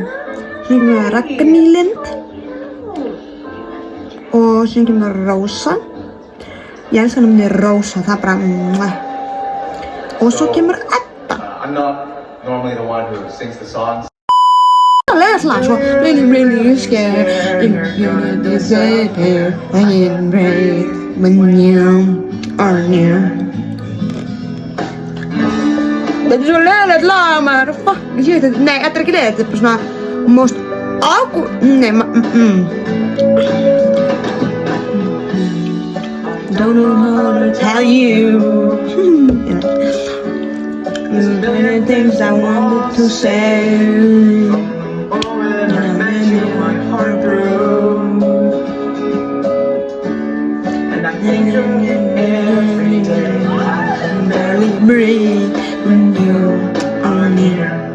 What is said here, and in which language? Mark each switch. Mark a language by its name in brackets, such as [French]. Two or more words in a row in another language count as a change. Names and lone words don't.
[Icelandic] Svo kemur Ragný Lind. Og svo kemur Rósa. Ég elska nafnið Rósa, það er bara Og svo kemur Edda. Það er slag svo [English] really scared you're disappear and break when you are near. [Icelandic] Þetta er svo leiðilegt lag, maður, fuck, ég sé þetta, nei, þetta er ekki leiðilegt, þetta er bara svona [English] most awkward, don't know how to tell you many things I wanted to say, and I made my heart broke, and I think of you every day, I can barely breathe when you are near.